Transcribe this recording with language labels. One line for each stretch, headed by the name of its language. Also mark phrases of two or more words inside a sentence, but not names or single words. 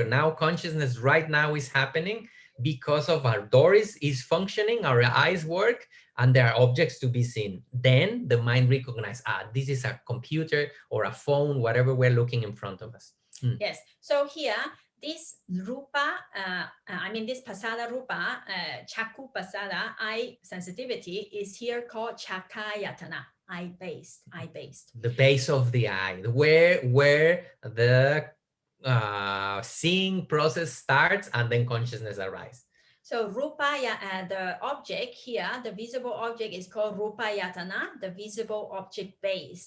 English: Now consciousness right now is happening because of our door is functioning, our eyes work, and there are objects to be seen. Then the mind recognizes, this is a computer or a phone, whatever we're looking in front of us. Yes. So here, this rupa, this
Pali: pasada rupa, chakku pasada,
English: eye sensitivity is here called chakkayatana, eye-based. The base of the eye, where the seeing process starts and then consciousness arises. So rupa, the object here, the visible object is called rupayatana, the visible object based.